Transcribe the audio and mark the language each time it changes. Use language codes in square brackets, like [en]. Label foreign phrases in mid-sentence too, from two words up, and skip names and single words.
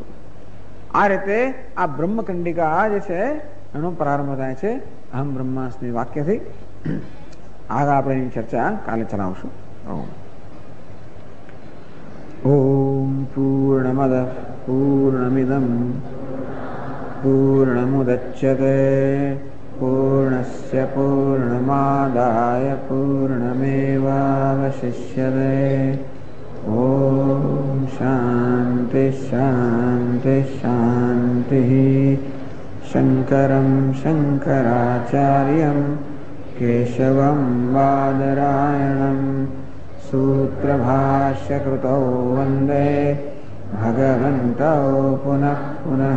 [gu] આ રીતે આ બ્રહ્મકંડિકા જે છે એનો પ્રારંભ થાય છે [sa] અહમ બ્રહ્માસ્મિ [gu] વાક્યથી. આગળ આપણે એની ચર્ચા કાલે ચલાવશું. [sa] ઓમ પૂર્ણમદ પૂર્ણમિદમ પૂર્ણમુદચ્યતે पूर्णस्य पूर्णमादाय पूर्णमेवावशिष्यते। ॐ शान्ति शान्ति शान्तिः। शङ्करं शङ्कराचार्यं केशवं बादरायणं सूत्रभाष्यकृतौ वन्दे भगवन्तौ पुनः पुनः।